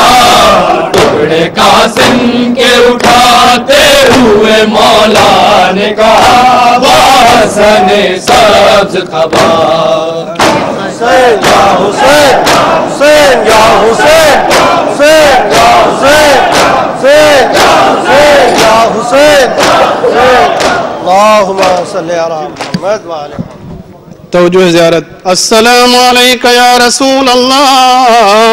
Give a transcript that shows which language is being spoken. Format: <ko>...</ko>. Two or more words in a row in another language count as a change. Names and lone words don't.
<ur>ٹکڑے قاسم کے اٹھاتے ہوئے مولا نے کہا، حسن سبز قبا.</ur> <ar>حسين يا حسين، حسين يا حسين، حسين يا حسين، حسين يا حسين يا حسين، اللهم صل على محمد وعلى</ar> <ur>توجہ زیارت.</ur> <ar>السلام عليك يا رسول الله.</ar>